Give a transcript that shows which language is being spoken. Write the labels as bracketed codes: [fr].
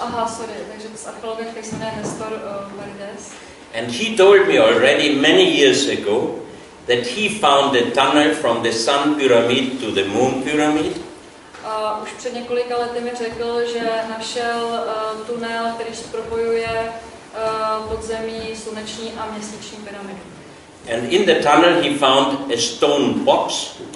[cs] Aha, sorry, takže s archeologem, který se jmenuje Nestor Paredes. [en] And he told me already many years ago that he found a tunnel from the Sun Pyramid to the Moon Pyramid. [cs] Už před několika lety mi řekl, že našel tunel, který propojuje podzemí, sluneční a měsíční pyramidy. [en] And in the tunnel he found a stone box.